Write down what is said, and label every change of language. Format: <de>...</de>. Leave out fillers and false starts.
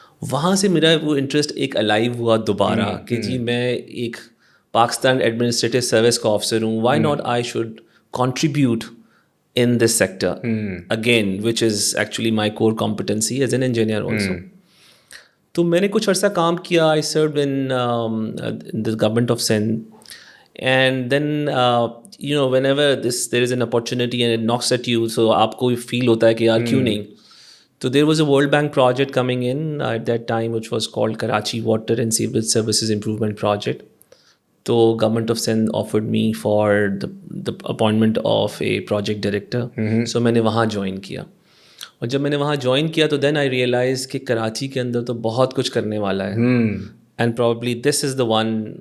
<ur>وہاں سے میرا وہ انٹرسٹ ایک الائیو ہوا دوبارہ کہ جی میں ایک پاکستان ایڈمنسٹریٹو سروس کا آفسر ہوں,</ur> <en>Why not I should contribute in this sector again, which is actually my core competency as an engineer also.</en> <ur>تو میں نے کچھ عرصہ کام کیا.</ur> <en>I served in the government of Sindh, and then whenever there is an opportunity and it knocks at you, so آپ کو feel</en> <ur>ہوتا ہے کہ یار کیوں نہیں.</ur> <en>So there was a World Bank project coming in at that time which was called Karachi Water and Sewage Services Improvement Project. تو government of Sindh offered me for the appointment of a project director.</en> <ur>So میں نے وہاں join کیا, اور جب میں نے وہاں جوائن کیا تو</ur> <en>then I realized</en> <ur>کہ کراچی کے اندر تو بہت کچھ کرنے والا ہے,</ur> <en>and probably this is the one.</en>